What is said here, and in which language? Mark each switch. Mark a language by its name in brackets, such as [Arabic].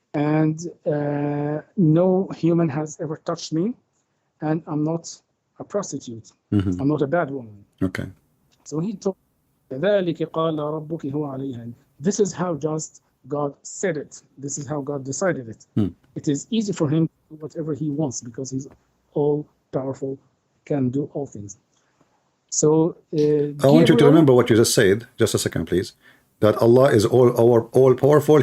[English] And no human has ever touched me, and I'm not a prostitute. I'm not a bad woman. Okay. So he told, [Arabic] كذلك قال ربك هو عليها. [English] This is how just God said it. This is how God decided it. It is easy for him to do whatever he wants because he's all powerful, can do all things. So I want you to remember what you just said. Just a second, please. That Allah is all powerful.